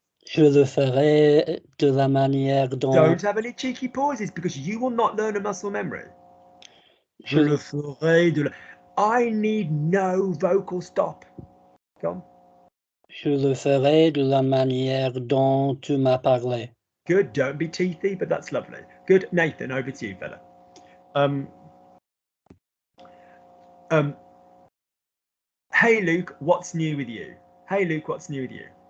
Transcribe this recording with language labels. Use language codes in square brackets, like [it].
[fr] Je le ferai de la manière dont. [en] Don't have any cheeky pauses because you will not learn a muscle memory. [fr] Je le ferai de la... [en] I need no vocal stop. Go on. [fr] Je le ferai de la manière dont tu m'as parlé. [en] Good. Don't be teethy, but that's lovely. Good. Nathan, over to you, fella. Hey, Luke, what's new with you? Hey, Luke, what's new with you?